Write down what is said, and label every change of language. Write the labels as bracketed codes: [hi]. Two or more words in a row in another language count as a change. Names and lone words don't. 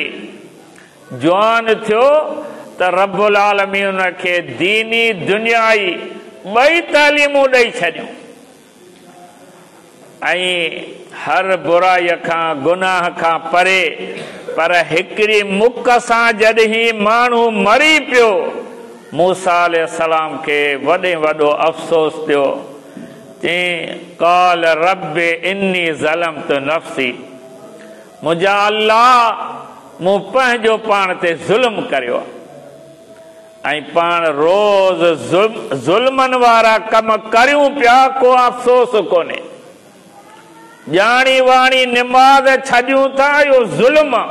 [sd] जवान थियो त [ar] رب العالمين [sd] उनखे दीनी दुनियाई ॿई तालीमूं ॾेई छॾियूं ऐं हर बुराई खां गुनाह खां परे। पर हिकिड़ी मुक सां जॾहिं माण्हू मरी पियो मूसा अलैहिस्सलाम खे वॾे वॾो अफ़सोस थियो। चई [ar] قال رب إني ظلمت نفسي, [sd] मुंहिंजा अल्लाह मूं पंहिंजो पाण ते ज़ुल्म करियो ऐं पाण रोज़ ज़ुल्मनि वारा कम करियूं पिया, को अफ़सोस कोन्हे। ॼाणी वाणी निमाज़ छॾियूं था, इहो ज़ुल्म।